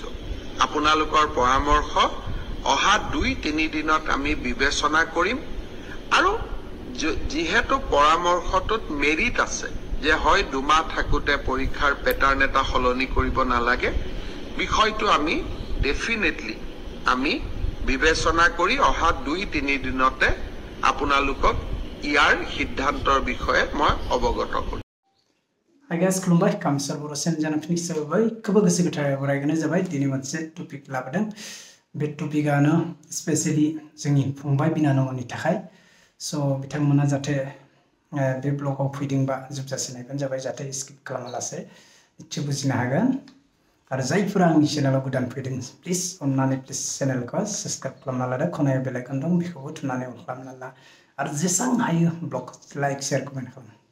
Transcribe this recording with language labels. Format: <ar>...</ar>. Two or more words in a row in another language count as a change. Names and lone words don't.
<as>আপোনালোকৰ পৰামৰ্শ অহা 2-3 দিনত আমি বিবেচনা কৰিম আৰু যিহেতু পৰামৰ্শটোত মেৰিট আছে যে হয় দুমাহ থাকোতে পৰীক্ষাৰ পেটাৰ্ন এটা সলনি কৰিব নালাগে বিষয়টো আমি ডেফিনেটলি আমি বিবেচনা কৰি অহা 2-3 দিনতে আপোনালোকক ইয়াৰ সিদ্ধান্তৰ বিষয়ে মই অৱগত কৰিম</as> <en>I guess</en> <brx>खुलुमबाय कामसार बर' सेनजाना फिनिक्स जाबाय गोबां गोसो गोथारै बरायगोन जाबाय दिनै मोनसे टपिक लाबोदों बे टपिकआनो स्पेशली जोंनि फंबाय बिनानावनि थाखाय स' बिथांमोना जाहाथे बे ब्लगाव फैदोंबा जोबजासे नायबानो जाबाय जाहाथे स्किप खालामालासे इसे बुजिनो हागोन आरो जायफोरा आंनि चेनेलाव गोदान फैदों प्लिज अननानै प्लिज चेनेलखौ साबस्क्राइब खालामना लादो खनायाव</brx> <en>bell icon</en> <brx>दं बेखौबो थुनानै अन खालामना ला आरो जेसां हायो</brx> <en>blog like share comment</en> <brx>खालाम</brx>